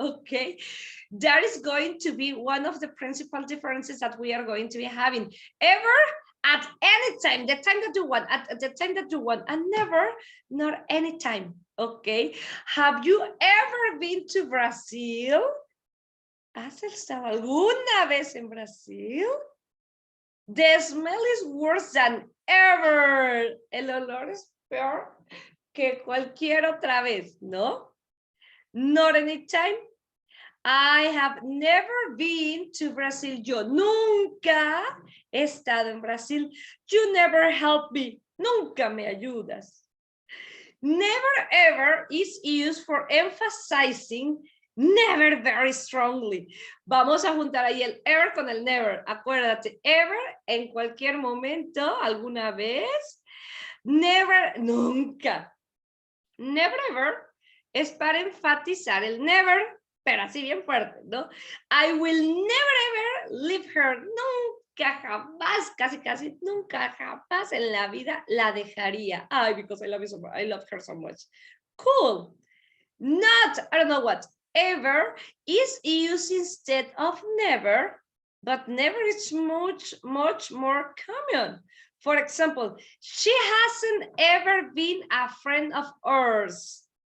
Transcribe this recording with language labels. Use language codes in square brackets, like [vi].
[en] Okay, that is going to be one of the principal differences that we are going to be having. Ever, at any time, the time that you want, at the time that you want, and never, not anytime. Okay, have you ever been to Brazil? [es] ¿Has estado alguna vez en Brasil? [en] The smell is worse than ever. [es] El olor es peor que cualquier otra vez, ¿no? [en] Not anytime. I have never been to Brazil. [es] Yo nunca he estado en Brasil. [en] You never help me. [es] Nunca me ayudas. [en] Never ever is used for emphasizing never very strongly. [es] Vamos a juntar ahí el ever con el never. Acuérdate, ever en cualquier momento, alguna vez. Never, nunca. Never ever es para enfatizar el never, pero así bien fuerte, ¿no? [en] I will never ever leave her. [es] jamás, casi, nunca, jamás en la vida la dejaría. [en] Ay, because I love you so much. I love her so much. Cool. Not, I don't know what, ever is used instead of never, but never is much more common. For example, she hasn't ever been a friend of ours.